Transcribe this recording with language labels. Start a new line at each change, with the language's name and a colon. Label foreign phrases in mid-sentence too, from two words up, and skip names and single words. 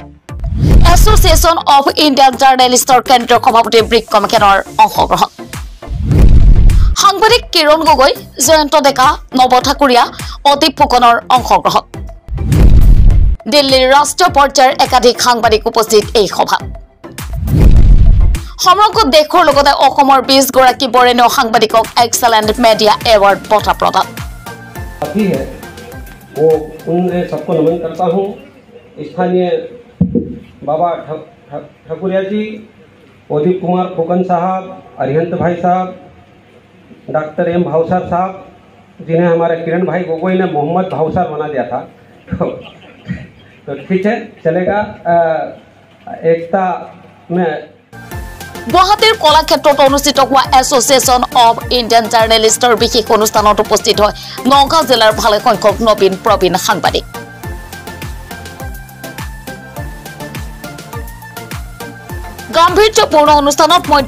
Assamese: এছ'চিয়েশ্যন অফ ইণ্ডিয়ান জাৰ্নেলিষ্টৰ কেন্দ্ৰীয় সভাপতি ব্ৰিককমেকেনৰ অংশগ্ৰহণ সাংবাদিক কিৰণ গগৈ জয়ন্ত ডেকা নৱ ঠাকুৰীয়া অদীপ ফুকনৰ অংশগ্ৰহণ দিল্লীৰ ৰাষ্ট্ৰীয় পৰ্যায়ৰ একাধিক সাংবাদিক উপস্থিত এই সভা সমগ্ৰ দেশৰ লগতে অসমৰ 20 গৰাকী বৰেণ্য সাংবাদিকক এক্সেলেন্ট মিডিয়া এৱাৰ্ড বঁটা প্ৰদান
Hindi: है वो उनसे सबको नमन करता हूँ। स्थानीय बाबा ठाकुरिया जी, उदित कुमार फुकन साहब, अरिहंत भाई साहब, डॉक्टर एम भावसार साहब, जिन्हें हमारे किरण भाई गोगोई ने मोहम्मद भावसार बना दिया था। तो ठीक है, चलेगा। एकता में
Assamese: গুৱাহাটীৰ কলাক্ষেত্ৰত অনুষ্ঠিত হোৱা এছ'চিয়েশ্যন অফ ইণ্ডিয়ান জাৰ্নেলিষ্টৰ বিশেষ অনুষ্ঠানত উপস্থিত হয় নগাঁও জিলাৰ ভালে সংখ্যক নবীন প্ৰবীণ সাংবাদিক গাম্ভীৰ্যপূৰ্ণ অনুষ্ঠানত মধ্য